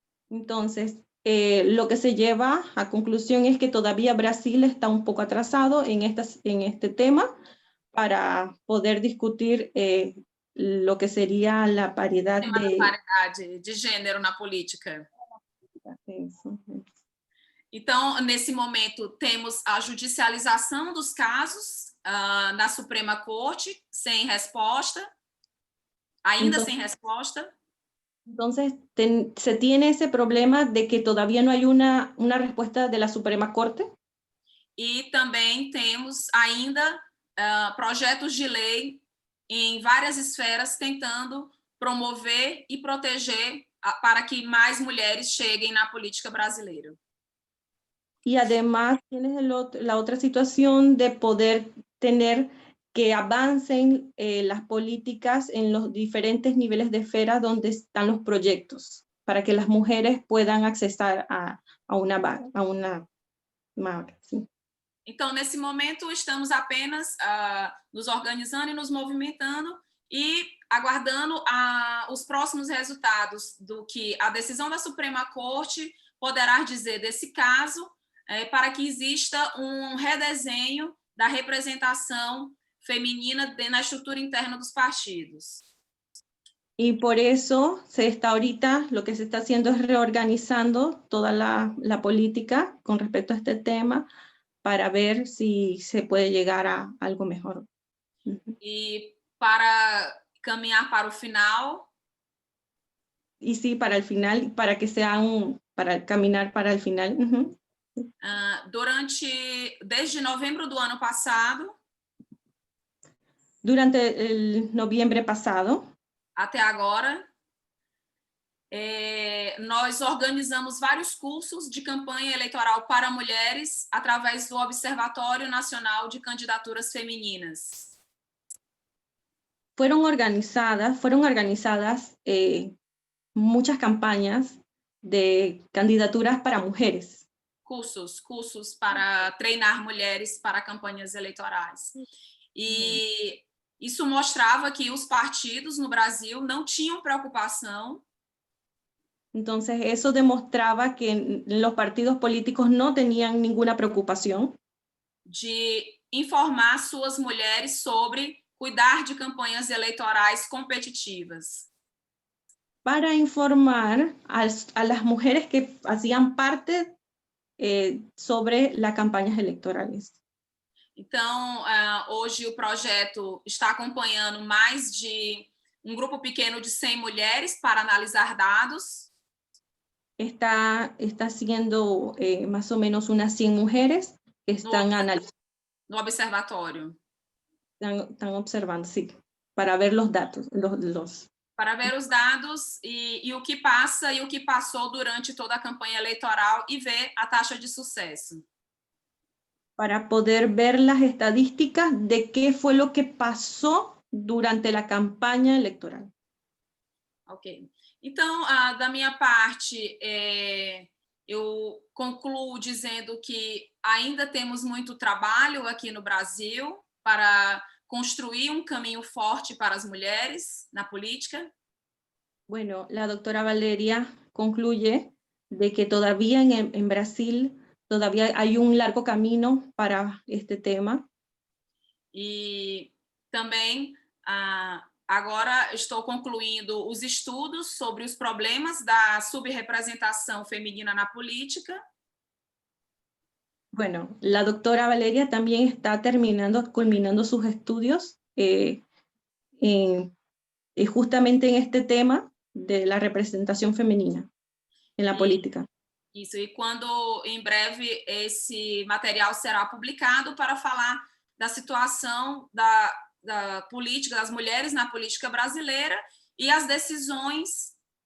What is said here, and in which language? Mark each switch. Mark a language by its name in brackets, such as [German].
[Spanish] Entonces, lo que se lleva a conclusión es que todavía Brasil está un poco atrasado en este tema para poder discutir lo que sería la paridad [Portuguese] paridade de gênero na política. [Spanish] Eso. [Portuguese] Então, nesse momento, temos a judicialização dos casos na Suprema Corte, sem resposta, ainda sem resposta. [Spanish] Entonces, se tiene ese problema de que todavía no hay una respuesta de la Suprema Corte. [Portuguese] E também temos ainda projetos de lei em várias esferas tentando promover e proteger para que mais mulheres cheguem na política brasileira. [Spanish] Y además tienes la otra situación de poder tener que avancen las políticas en los diferentes niveles de esfera donde están los proyectos, para que las mujeres puedan accesar a una vaga. ¿Sí? [Portuguese] Então, nesse momento, estamos apenas nos organizando e nos movimentando e aguardando os próximos resultados do que a decisão da Suprema Corte poderá dizer desse caso, para que exista um redesenho da representação feminina na estrutura interna dos partidos. [Spanish] Y por eso lo que se está haciendo es reorganizando toda la política con respecto a este tema para ver si se puede llegar a algo mejor. [Portuguese] E para caminhar para o final. [Spanish] Y sí, para el final, para que sea para caminar para el final. [Portuguese] Desde novembro do ano passado. [Spanish] Durante el noviembre pasado. [Portuguese] Até agora, nós organizamos vários cursos de campanha eleitoral para mulheres através do Observatório Nacional de Candidaturas Femininas. [Spanish] Fueron organizadas muchas campañas de candidaturas para mujeres. [Portuguese] Cursos para treinar mulheres para campanhas eleitorais. E isso mostrava que os partidos no Brasil não tinham preocupação. [Spanish] Entonces, eso demostraba que los partidos políticos no tenían ninguna preocupación [Portuguese] de informar suas mulheres sobre cuidar de campanhas eleitorais competitivas. [Spanish] Para informar a las mujeres que hacían parte sobre las campañas electorales. [Portuguese] Então, hoje o projeto está acompanhando mais de grupo pequeno de 100 mulheres para analisar dados. [Spanish] Está haciendo más o menos unas 100 mujeres que están analizando, [Portuguese] No observatório. [Spanish] están observando, sí, para ver los datos, [Portuguese] Para ver os dados e o que passa e o que passou durante toda a campanha eleitoral e ver a taxa de sucesso. [Spanish] para poder ver las estadísticas de qué fue lo que pasó durante la campaña electoral. Ok. [Portuguese] Então, da minha parte, eu concluo dizendo que ainda temos muito trabalho aqui no Brasil para construir um caminho forte para as mulheres na política. [Spanish] Bueno, la doctora Valeria concluye de que todavía en Brasil todavía hay un largo camino para este tema. [Portuguese] E também, agora estou concluindo os estudos sobre os problemas da subrepresentação feminina na política. [Spanish] Bueno, la doctora Valeria también está culminando sus estudios justamente en este tema de la representación femenina en la política. [Portuguese] Isso, e quando em breve esse material será publicado para falar da situação da política, das mulheres na política brasileira e as decisões.